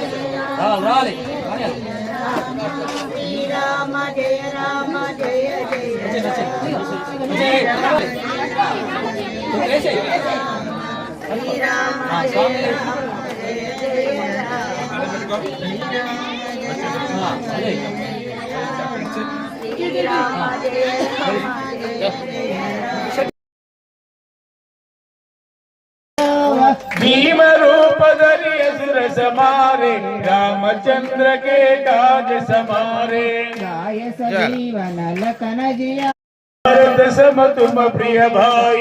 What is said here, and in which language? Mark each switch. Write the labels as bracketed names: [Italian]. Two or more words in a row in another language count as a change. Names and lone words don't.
[Sanskrit] जय राम जय जय श्रीराम जय राम जय जय श्रीराम जय राम जय [Awadhi] भीम रूप धरि असुर समारे रामचंद्र के काज समारे जीवन लखन जिया भरत सम तुम प्रिय भाई